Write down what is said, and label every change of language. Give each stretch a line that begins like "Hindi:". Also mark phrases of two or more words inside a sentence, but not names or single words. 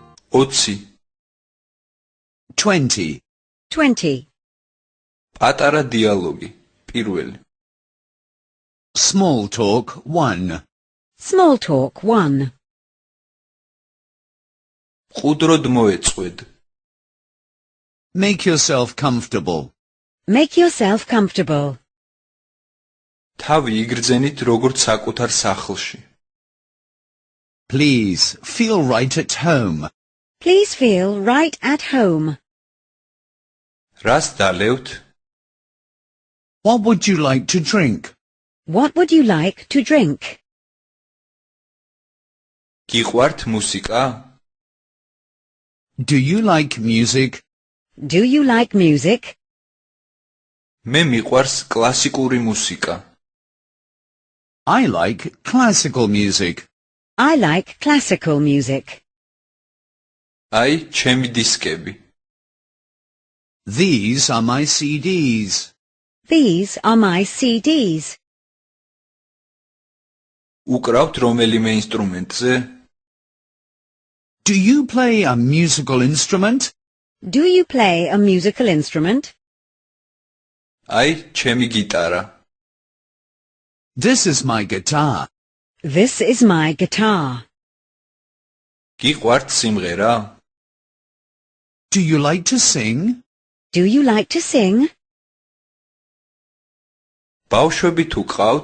English: 20 20. 20.
Georgian: პატარა დიალოგი პირველი
English: Small talk 1. Small talk 1.
Georgian: ყუდროდ მოეწყვედ
English: Make yourself comfortable. Make yourself comfortable.
Georgian: თავი იგრძენით როგორც საკუთარ სახლში
English: Please feel right at home. Please feel right at home.
Georgian: რას დალევთ
English: What would you like to drink? What would you like to drink?
Georgian: გიყვართ მუსიკა
English: Do you like music? Do you like music?
Georgian: მე მიყვარს კლასიკური მუსიკა
English: I like classical music. I like classical music.
Georgian: აი ჩემი დისკები
English: These are my CDs. These are my CDs.
Georgian: უკრავთ რომელიმე ინსტრუმენტზე
English: Do you play a musical instrument? Do you play a musical instrument?
Georgian: აი ჩემი გიტარა
English: This is my guitar. This is my guitar.
Georgian: გიყვართ სიმღერა
English: Do you like to sing? Do you like to sing?
Georgian: ბავშვები თუ ყავთ